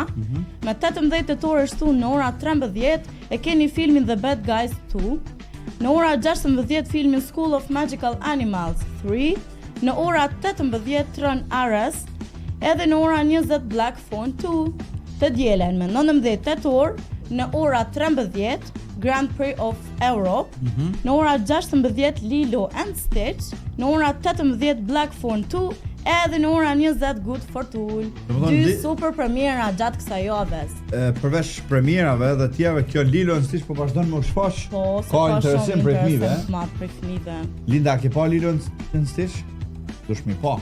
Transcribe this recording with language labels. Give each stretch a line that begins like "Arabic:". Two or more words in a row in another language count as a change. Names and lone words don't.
Albanian: Me 18 tetor shtunë në ora 13 e keni filmin The Bad Guys 2. Në ora 16 filmin School of Magical Animals 3. Në ora 18 Tron Ares. Edhe në ora 20 Black Phone 2. Të dielen me 19 tetor në ora 13 Grand Prix of Europe, në ora 16 Lilo and Stitch, në ora 18 Black Phone 2, edhe në ora 20 Good Fortune. Domethënë, 2 super premiera gjatë kësaj javës. Përveç premierave dhe tjerave, kjo Lilo and Stitch po vazhdon me u shfaq. Po, se Ka interesim për fëmijëve. interesant madh për fëmijëve. Linda, ke pa Lilo and Stitch? Dush mi pa.